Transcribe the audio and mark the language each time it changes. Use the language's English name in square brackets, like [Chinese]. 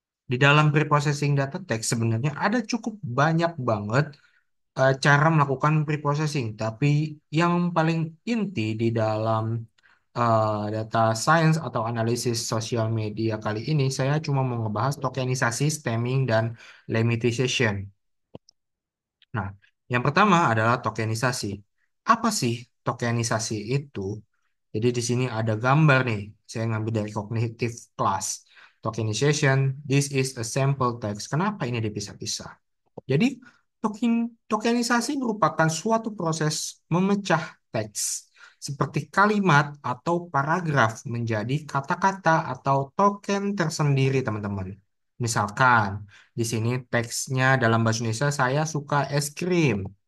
[Indonesian] Di dalam preprocessing data text sebenarnya ada cukup banyak banget cara melakukan preprocessing, tapi yang paling inti di dalam data science atau analisis sosial media kali ini, saya cuma mau ngebahas tokenisasi, stemming, dan limitation. Nah, yang pertama adalah tokenisasi. Apa sih tokenisasi itu? Jadi di sini ada gambar nih. Saya ngambil dari cognitive class. [English] Tokenization, this is a sample text. [Indonesian] Kenapa ini dipisah-pisah? Jadi tokenisasi merupakan suatu proses memecah teks seperti kalimat atau paragraf menjadi kata-kata atau token tersendiri, teman-teman. Misalkan di sini teksnya dalam bahasa Indonesia saya suka es krim.